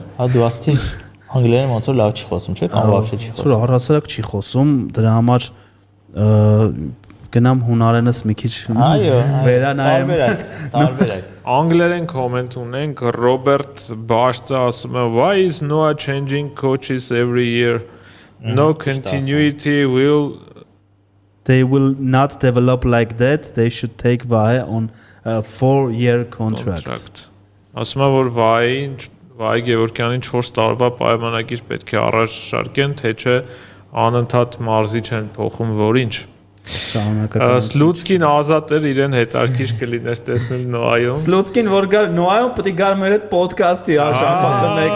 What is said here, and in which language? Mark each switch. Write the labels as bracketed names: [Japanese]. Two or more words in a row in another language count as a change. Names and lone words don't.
[Armenian] հա դու ասցի անգլերեն ոնց որ լավ չի խոսում չէ կամ вообще չի խոսում առհասարակ չի խոսում դրա համար գնամ հունարենս մի քիչ վերանայեմ տարբերակ անգլերեն կոմենտ ունենք Ռոբերտ Բաշտը ասում է [English] why is Noah changing coaches every year no continuity they will not develop like that they should take Vahe on a 4-year contract [Armenian] ասում է որ Վահեին Վայ Գևորգյանին 4 տարվա պայմանագիր պետք է առաջ շարքեն, թե չէ անընդհատ մարզի չեն փոխում, որ ինչ։ Սլուցկին ազատ էր, իրեն հետաքրքիր կլիներ տեսնել Նոայում։ Սլուցկին որ գար Նոայում պետք է գար մեր այդ ոդկասթի շաբաթը մեկը։